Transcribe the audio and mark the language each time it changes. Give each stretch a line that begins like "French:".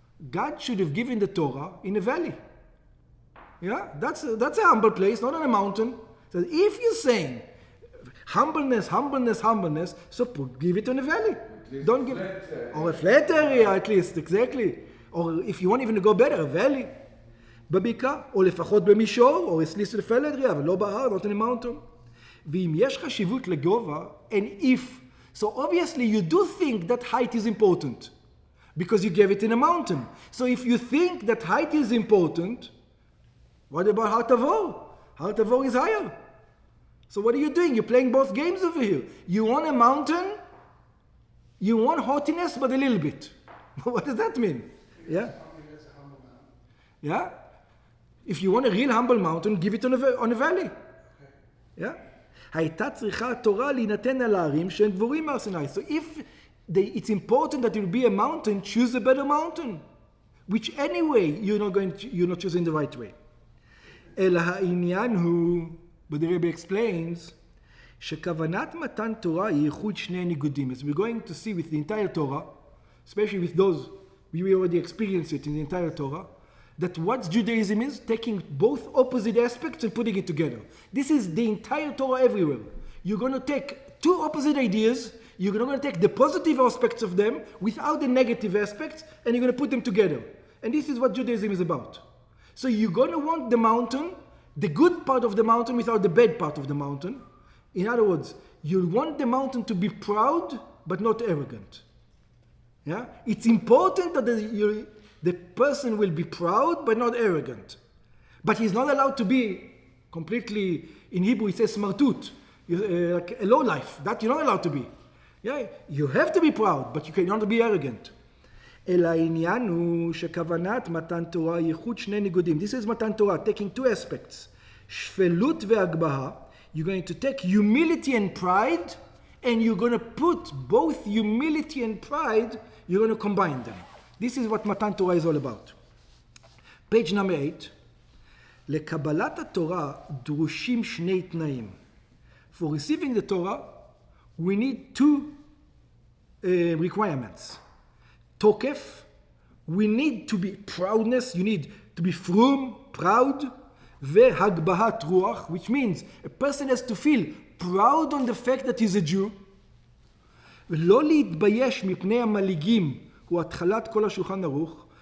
English: God should have given the Torah in a valley. Yeah, that's a humble place, not on a mountain. So if you're saying humbleness, so give it in a valley. Don't give it, or a flat area at least, exactly. Or if you want even to go better, a valley.
Hebrew: בבקעה, או לפחות במישור, או אצליס לפלדריה, אבל לא בהר,
English: not in a mountain.
Hebrew: ואם יש חשיבות לגובה,
English: and if, so obviously you do think that height is important, because you gave it in a mountain. So if you think that height is important, what about Har Tavor? Har Tavor is higher. So what are you doing? You're playing both games over here. You want a mountain, you want haughtiness, but a little bit. What does that mean? Yeah? Yeah? If you want a real humble mountain, give it on a valley. Yeah?
Hebrew: הייתה צריכה התורה להינתן על הערים שהם גבורים מהר סיני.
English: So if it's important that it will be a mountain, choose a better mountain. Which anyway, you're not choosing the right way.
Hebrew: אלא העניין הוא,
English: but the Rebbe explains,
Hebrew: שכוונת מתן תורה היא ייחוד שני ניגודים.
English: As we're going to see with the entire Torah, especially with those, we already experienced it in the entire Torah, that what Judaism is, taking both opposite aspects and putting it together. This is the entire Torah everywhere. You're going to take two opposite ideas, you're going to take the positive aspects of them without the negative aspects, and you're going to put them together. And this is what Judaism is about. So you're going to want the mountain, the good part of the mountain without the bad part of the mountain. In other words, you want the mountain to be proud, but not arrogant. Yeah? It's important that the person will be proud, but not arrogant. But he's not allowed to be completely, in Hebrew it says smartut, like a low life. That you're not allowed to be. Yeah? You have to be proud, but you cannot be arrogant.
Hebrew: אלא העניין הוא שכוונת מתן תורה ייחוד שני ניגודים.
English: This is מתן Torah, taking two aspects.
Hebrew: שפלות והגבהה.
English: You're going to take humility and pride, and you're going to put both humility and pride, you're going to combine them. This is what מתן Torah is all about. Page number 8.
Hebrew: לקבלת התורה דרושים שני תנאים.
English: For receiving the Torah, we need two requirements. Tokef, we need to be proudness, you need to be frum, proud,
Hebrew: והגבהת רוח,
English: which means a person has to feel proud on the fact that he's a Jew,
Hebrew: ולא להתבייש מפני המלעיגים, הוא התחלת כל השולחן ערוך.